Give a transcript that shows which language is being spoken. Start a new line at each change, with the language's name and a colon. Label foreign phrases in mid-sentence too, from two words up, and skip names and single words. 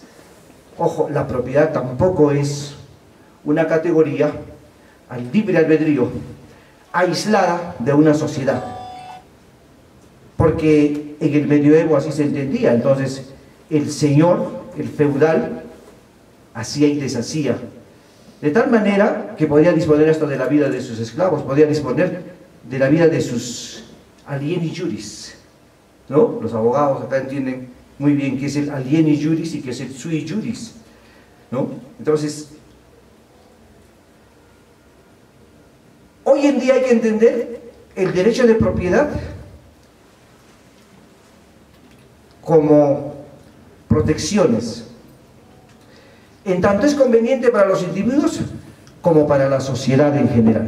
Spanish: Ojo, la propiedad tampoco es una categoría al libre albedrío aislada de una sociedad, porque en el medioevo así se entendía. Entonces el señor, el feudal, hacía y deshacía, de tal manera que podía disponer hasta de la vida de sus esclavos, podía disponer de la vida de sus
Latin: alieni juris,
Spanish: ¿no? Los abogados acá entienden muy bien qué es el
Latin: alieni juris
Spanish: y qué es el
Latin: sui juris,
Spanish: ¿no? Entonces, hoy en día hay que entender el derecho de propiedad como protecciones, en tanto es conveniente para los individuos como para la sociedad en general.